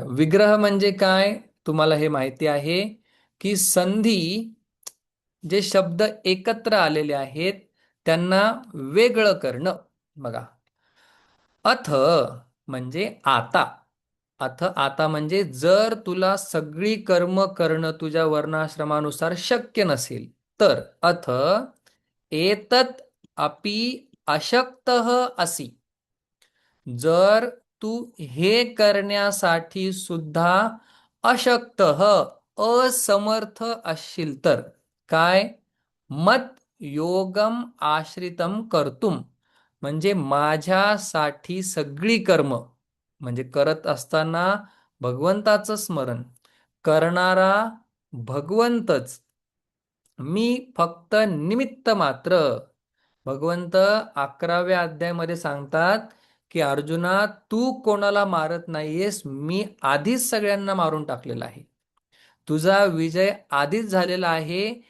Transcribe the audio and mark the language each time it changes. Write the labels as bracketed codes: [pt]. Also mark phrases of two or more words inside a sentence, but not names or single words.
[mr] विग्रह म्हणजे काय, तुम्हाला हे माहिती आहे की संधी, जे शब्द एकत्र आलेले आहेत त्यांना वेगळं करणं. बघा, अथ म्हणजे आता, आता म्हणजे जर तुला सगळी कर्म करणं तुझ्या वर्णाश्रमानुसार शक्य नसेल तर, [sa] अथ एतत् अपि अशक्तः असि, [mr] जर तू हे करण्यासाठी सुद्धा अशक्तः असमर्थ असशील तर काय, [sa] मत योगम आश्रितम कर्तुम, [mr] म्हणजे माझ्यासाठी सगळी कर्म, म्हणजे करत असताना भगवंताचं स्मरण करणारा भगवंतच, मी फक्त निमित्त मात्र. भगवंत 11व्या अध्यायामध्ये सांगतात की अर्जुना, तू कोणाला मारत नाहीयेस, मी आधीच सगळ्यांना मारून टाकलेला आहे, तुझा विजय आधीच झालेला आहे.